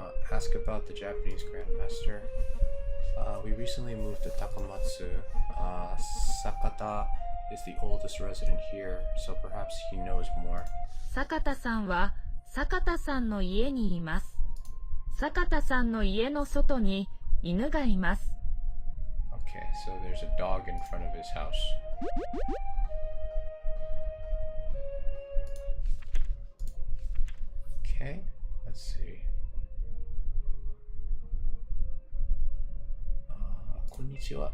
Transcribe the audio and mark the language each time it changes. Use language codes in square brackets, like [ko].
[en] Ask about the Japanese Grandmaster. We recently moved to Takamatsu. Sakata is the oldest resident here, so perhaps he knows more. [ja] 坂田さんは坂田さんの家にいます。坂田さんの家の外に犬がいます。 [en] Okay, so there's a dog in front of his house. Okay, let's see. [ja] こんにちは。